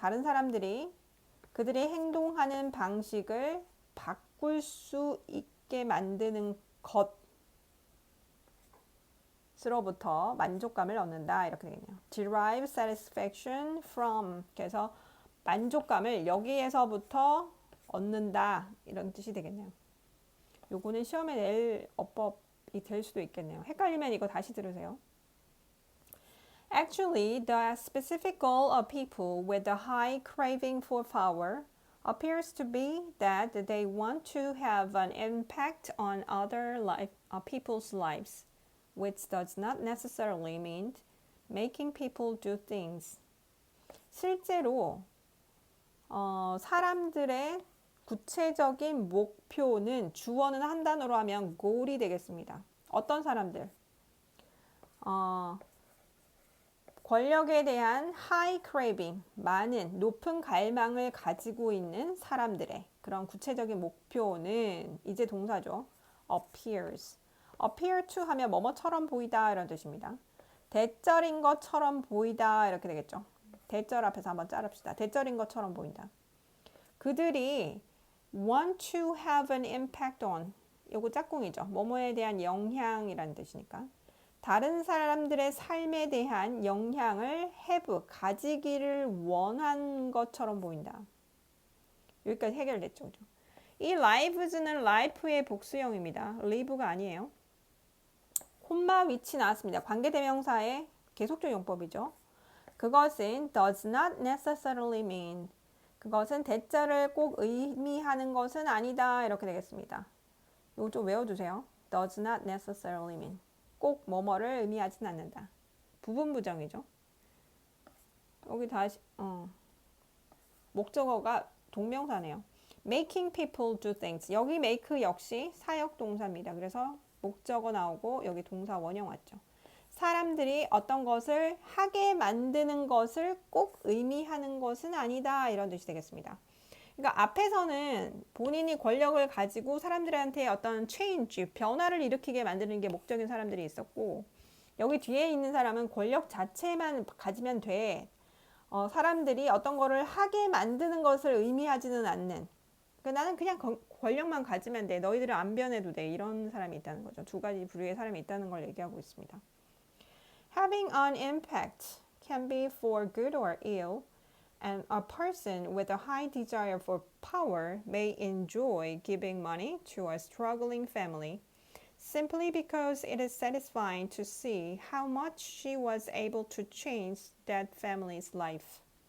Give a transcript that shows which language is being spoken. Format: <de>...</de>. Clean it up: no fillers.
<ko>다른 사람들이 그들이 행동하는 방식을 바꿀 수 있게 만드는 것으로부터 만족감을 얻는다. 이렇게 되겠네요.</ko> <en>derive satisfaction from.</en> <ko>그래서 만족감을 여기에서부터 얻는다. 이런 뜻이 되겠네요. 요거는 시험에 낼 어법이 될 수도 있겠네요. 헷갈리면 이거 다시 들으세요.</ko> <en>Actually, the specific goal of people with a high craving for power appears to be that they want to have an impact on other people's lives, which does not necessarily mean making people do things.</en> <ko>실제로 사람들의 구체적인 목표는 주어는 한 단어로 하면 goal이 되겠습니다. 어떤 사람들? 권력에 대한</ko> <en>high craving,</en> <ko>많은 높은 갈망을 가지고 있는 사람들의 그런 구체적인 목표는 이제 동사죠.</ko> <en>appears.</en> <ko>appear to 하면 뭐뭐처럼 보이다 이런 뜻입니다. 대절인 것처럼 보이다 이렇게 되겠죠. 대절 앞에서 한번 자릅시다. 대절인 것처럼 보인다. 그들이</ko> <en>want to have an impact on.</en> <ko>요거 짝꿍이죠. 뭐뭐에 대한 영향이라는 뜻이니까. 다른 사람들의 삶에 대한 영향을 have, 가지기를 원한 것처럼 보인다. 여기까지 해결됐죠. 그죠? 이 lives는 life의 복수형입니다. live가 아니에요. 콤마 위치 나왔습니다. 관계대명사의 계속적 용법이죠. 그것은</ko> <en>does not necessarily mean.</en> <ko>그것은 대자를 꼭 의미하는 것은 아니다. 이렇게 되겠습니다. 이거 좀 외워두세요.</ko> <en>does not necessarily mean.</en> <ko>꼭 뭐뭐를 의미하진 않는다. 부분부정이죠. 여기 다시 목적어가 동명사네요.</ko> <en>Making people do things.</en> <ko>여기 make 역시 사역동사입니다. 그래서 목적어 나오고 여기 동사 원형 왔죠. 사람들이 어떤 것을 하게 만드는 것을 꼭 의미하는 것은 아니다. 이런 뜻이 되겠습니다. 그러니까 앞에서는 본인이 권력을 가지고 사람들한테 어떤 change, 변화를 일으키게 만드는 게 목적인 사람들이 있었고, 여기 뒤에 있는 사람은 권력 자체만 가지면 돼. 사람들이 어떤 거를 하게 만드는 것을 의미하지는 않는. 그러니까 나는 그냥 권력만 가지면 돼. 너희들은 안 변해도 돼. 이런 사람이 있다는 거죠. 두 가지 부류의 사람이 있다는 걸 얘기하고 있습니다.</ko> <en>Having an impact can be for good or ill. And a person with a high desire for power may enjoy giving money to a struggling family simply because it is satisfying to see how much she was able to change that family's life.</en>